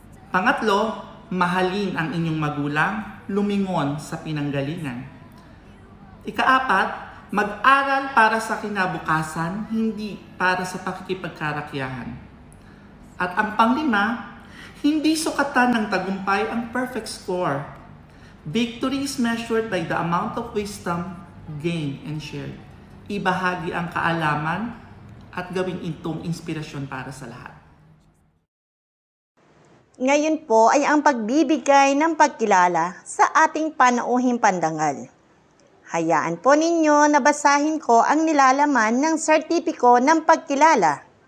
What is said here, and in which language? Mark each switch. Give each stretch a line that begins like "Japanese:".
Filipino: Pangatlo, mahalin ang inyong magulang, lumingon sa pinanggalingan. Ikaapat, mag-aral para sa kinabukasan, hindi para sa pakikipagkarakyahan. At ang panglima, hindi sukatan ng tagumpay ang perfect score.
English: Victory is measured by the amount of wisdom gained and shared.
Filipino: Ibahagi ang kaalaman at gawing itong inspirasyon para sa lahat. Ngayon po ay ang pagbibigay ng pagkilala sa ating panauhing pandangal. Hayaan po ninyo na basahin ko ang nilalaman ng sertipiko ng pagkilala.